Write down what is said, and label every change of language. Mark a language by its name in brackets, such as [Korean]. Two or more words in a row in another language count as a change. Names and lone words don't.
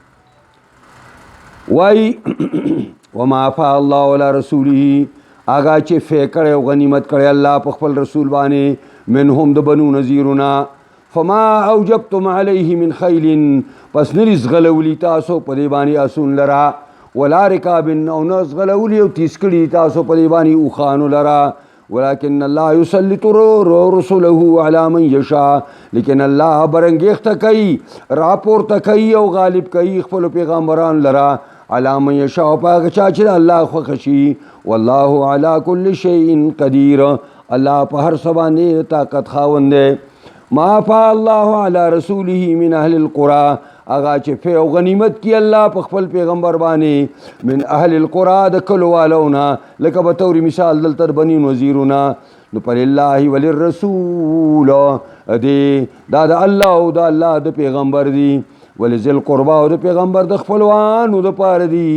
[Pashto] وایي [Arabic] وما افاء الله علی رسوله، [Pashto] هغه چې فی کړی او غنیمت کړی الله په خپل رسول باندې منهم د بنو نذیرونه. [Arabic] فما اوجبتم علیه من خیل، [Pashto] پس نه زغلولي تاسو په دې باندې اسون لره، [Arabic] ولا رکاب، [Pashto] او نه زغلولي او تیز کړي تاسو په دې باندې اوښانو لره. [Arabic] ولكن الله يسلط رسله على من يشاء، [Pashto] لیکن الله برنګېخته کوي، راپورته کوي او غالب کوي خپلو پیغمبران لره [Arabic] على من يشاء، [Pashto] په هغه چا چې الله خوښه شي. [Arabic] والله على كل شيء قدير، [Pashto] الله په هر څه باندې طاقت خاوند دی. [Arabic] ما افاء الله على رسوله من اهل القرى، [Pashto] هغه چې فی او غنیمت کی الله په خپل پیغمبر باندې [Arabic] من اهل القرى [Pashto] د کلو والونه، لکه به طور مثال دلته بني نذیرونه. نو پر [Arabic] الله وللرسول، [Pashto] دا د الله او د الله د پیغمبر دی. [Arabic] ولذي القربا، [Pashto] او د پیغمبر د خپلوانو د پاره دی.